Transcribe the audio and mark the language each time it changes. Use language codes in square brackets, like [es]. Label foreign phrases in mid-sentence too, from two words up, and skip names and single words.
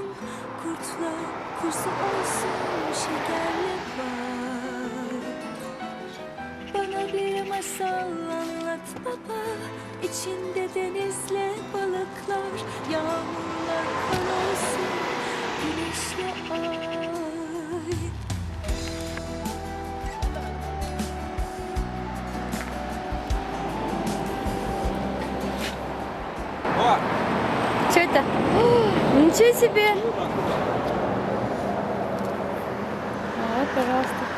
[tr] Kurtla kursu olsun, şekerle var. Bana bir masal anlat baba, içinde denizle balıklar. Yağmurla kar olsun, güneşle ay. [ru] О! Что это? О, ничего себе! Вот, пожалуйста.